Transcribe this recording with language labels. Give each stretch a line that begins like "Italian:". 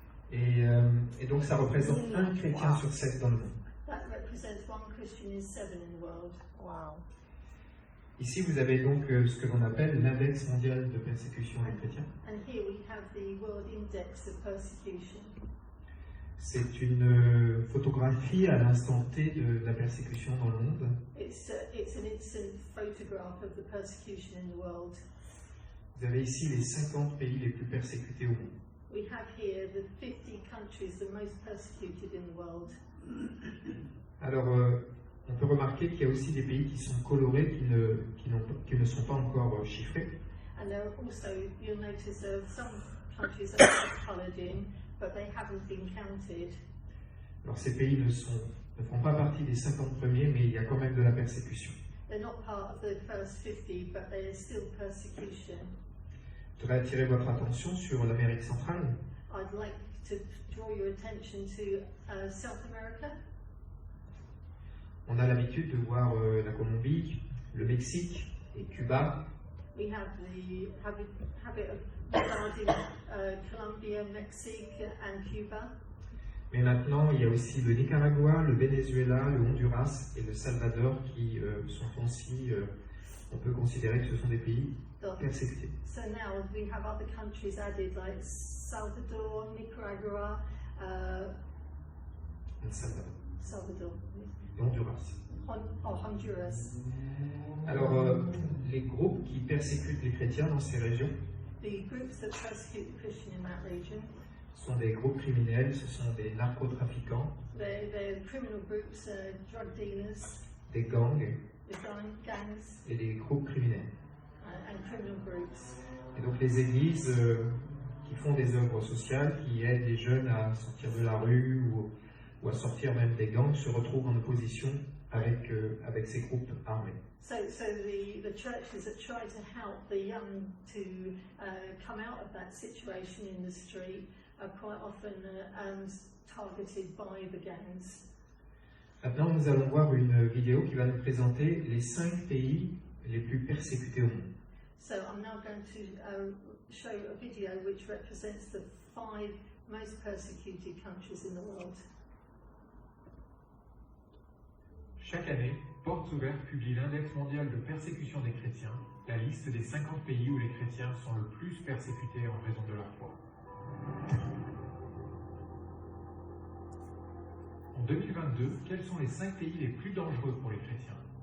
French: Et donc ça représente un chrétien sur 7 dans le monde.
English: That represents one Christian in 7 in the world. Wow.
French: Ici, vous avez donc ce que l'on appelle l'index mondial de persécution des chrétiens.
English: And here we have the World Index of Persecution.
French: C'est une photographie à l'instant T de la persécution dans le monde.
English: It's an instant photograph of the persecution in the world.
French: Vous avez ici les 50 pays les plus persécutés au monde.
English: We have here the 50 countries the most persecuted in the world.
French: Alors, on peut remarquer qu'il y a aussi des pays qui sont colorés, qui ne sont pas encore chiffrés.
English: And there are also, you'll notice there are some countries that are coloured in, but they haven't been counted.
French: Alors, ces pays ne font pas partie des 50 premiers, mais il y a quand même de la persécution.
English: They're not part of the first 50, but there is still persecution.
French: Je voudrais attirer votre attention sur l'Amérique centrale.
English: I'd like to draw your attention to South America.
French: On a l'habitude de voir la Colombie, le Mexique et Cuba.
English: We have the habit of regarding Colombia, Mexico and Cuba.
French: Mais maintenant, il y a aussi le Nicaragua, le Venezuela, le Honduras et le Salvador qui sont aussi, on peut considérer que ce sont des pays persécutés.
English: So now we have other countries added like Salvador, Nicaragua, El Salvador Salvador,
French: et Honduras.
English: Honduras.
French: Alors, les groupes qui persécutent les chrétiens dans ces régions
English: The groups that persecute the Christian in that region,
French: sont des groupes criminels, ce sont des narcotrafiquants,
English: they're criminal groups, drug dealers,
French: des gangs
English: the gangs
French: et des groupes criminels.
English: and criminal groups.
French: Et donc les églises qui font des œuvres sociales, qui aident les jeunes à sortir de la rue ou à sortir même des gangs, se retrouvent en opposition avec ces groupes armés.
English: So the churches that try to help the young to come out of that situation in the street are quite often targeted by the gangs.
French: Maintenant, nous allons voir une vidéo qui va nous présenter les 5 pays les plus persécutés au monde.
English: So I'm now going to show a video which represents the 5 most persecuted countries in the world.
French: Chaque année, Portes Ouvertes publie l'index mondial de persécution des chrétiens, la liste des 50 pays où les chrétiens sont le plus persécutés en raison de leur foi. En 2022, quels sont les 5 pays les plus dangereux pour les chrétiens?